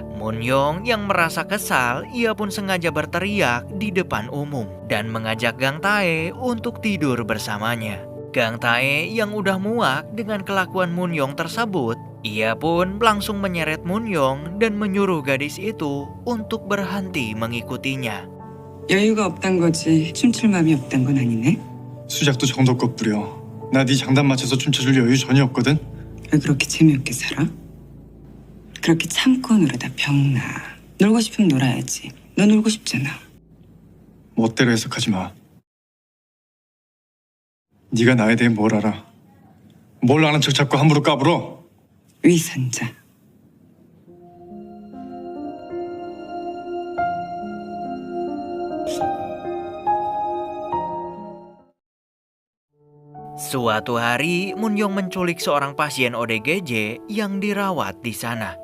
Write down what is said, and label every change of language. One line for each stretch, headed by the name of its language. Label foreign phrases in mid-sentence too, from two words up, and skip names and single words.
Indonesian: Munyong yang merasa kesal, ia pun sengaja berteriak di depan umum dan mengajak Gang Tae untuk tidur bersamanya. Gang Tae yang udah muak dengan kelakuan Munyong tersebut, ia pun langsung menyeret Munyong dan menyuruh gadis itu untuk berhenti mengikutinya.
Korean: 여유가 없단 거지 춤출 마음이 없단 건 아니네. 수작도 정도껏 부려. 나 네 장단 맞춰서 춤춰줄 여유 전혀 없거든. 왜 그렇게 재미없게 살아? 그렇게 참고 놀아다 병나. 놀고 싶으면 놀아야지. 너 놀고 싶잖아. 멋대로 해석하지 마. 네가 나에 대해 뭘 알아? 뭘 아는 척 자꾸 함부로 까불어? 위선자.
Indonesian: Suatu hari, Munyong menculik seorang pasien ODGJ yang dirawat di sana.